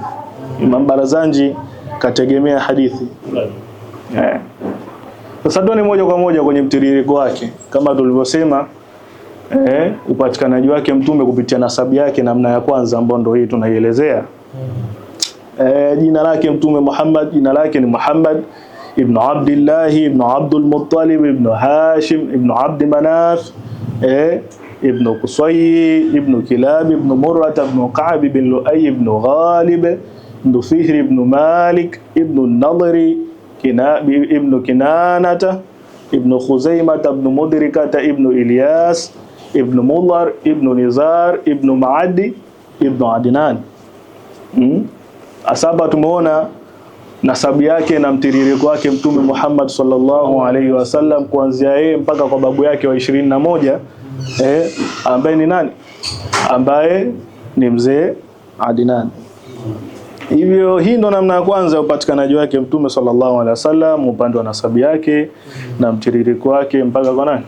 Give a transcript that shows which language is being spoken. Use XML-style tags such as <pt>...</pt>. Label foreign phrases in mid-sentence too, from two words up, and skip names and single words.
<sw>Imam Barzanji kategemea hadithi. Sasa tuone moja kwa moja kwenye mtiririko wake, kama tulivyosema, upatikanaji wake Mtume kupitia nasabu yake, namna ya kwanza ambayo ndio hii tunaielezea. Jina lake Mtume Muhammad, jina lake ni Muhammad ibn Abdullah ibn Abdul Muttalib ibn Hashim ibn Abd Manaf ibn Qusay ibn Kilab ibn Murrah ibn Ka'b ibn Lu'ay ibn Ghalib ibn Fihr ibn Malik ibn Nadri ibn Kinanata ibn Khuzaimah ibn Mudrikata ibn Ilyas ibn Mudhar ibn Nizar ibn Ma'adi ibn Adnan. Asaba tumeona nasabu yake na mtiririko wake Mtume Muhammad</sw> <ar>sallallahu alaihi wasallam,</ar> <sw>kuanzia yeye mpaka kwa babu yake wa 21, ambaye ni nani? Ambaye ni mzee Adnan. Hivyo hii ndo namna ya kwanza ya upatikanaji wake Mtume</sw> <ar>sallallahu alaihi wasallam,</ar> <sw>upande wa nasabu yake na mtiririko wake mpaka kwa nani?</sw>